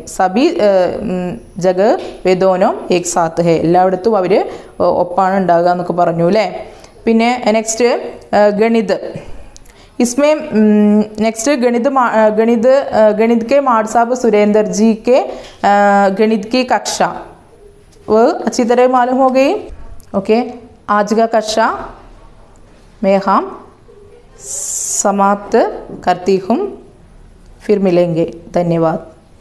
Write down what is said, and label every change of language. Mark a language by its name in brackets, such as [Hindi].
[Hindi] सभी जगह वे दोनों एक साथ है. [Malayalam] എല്ലായിടത്തും അവർ ഒപ്പാണ് ഉണ്ടാകുക എന്നൊക്കെ പറഞ്ഞു അല്ലേ. പിന്നെ നെക്സ്റ്റ് ഗണിത്. [Hindi] इसमें नेक्स्ट गणित के माड़ साहब सुरेंद्र जी के गणित की कक्षा वो अच्छी तरह मालूम हो गई. ओके, आज का कक्षा में हम समाप्त करती हूँ. फिर मिलेंगे. धन्यवाद.